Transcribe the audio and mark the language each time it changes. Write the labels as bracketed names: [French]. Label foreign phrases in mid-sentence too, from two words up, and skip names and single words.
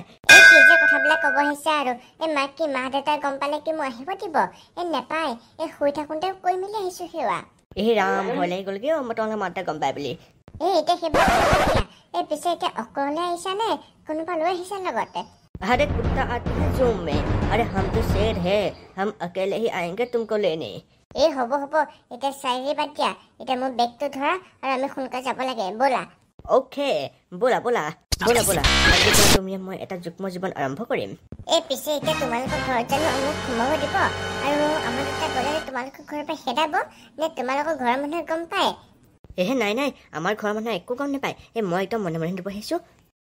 [Assamese] এই কি যে কথাবিলাক ক'ব আহিছে আৰু এই মাক কি মা দেউতাই গম পালে কি মই আহিব দিব এই নেপায় এই শুই থাকোঁতে কৈ মেলি আহিছোঁ সেৱা এই ৰাম ভয় লাগি গ'লগে মই তোমালোকে মা দেউতাই গম পায় বুলি এই এতিয়া সেইবিলাক এই পিছে এতিয়া অকলে আহিছা নে কোনোবা লৈ আহিছা লগতে [Hindi] अरे कुत्ता आती है जूम में अरे हम तो शेर है हम अकेले ही आएंगे तुमको लेने [Assamese] এই হ'ব এতিয়া চাৰি বাদ দিয়া এতিয়া মোৰ বেগটো ধৰা আৰু আমি সোনকালে যাব লাগে ব'লা ওকে ব'লা ব'লা ব'লা ব'লা আজি পৰা তুমি মই এটা যুগ্ম জীৱন আৰম্ভ কৰিম এই পিছে এতিয়া তোমালোকৰ ঘৰত জানো মোক সোমাব দিব আৰু আমাৰ দুটা গ'লে তোমালোকৰ ঘৰৰ পৰা খেদাব নে তোমালোকৰ ঘৰৰ মানুহে গম পায় এহে নাই নাই আমাৰ ঘৰৰ মানুহে একো গম নাপায় মই একদম মনে মনে দিব আহিছোঁ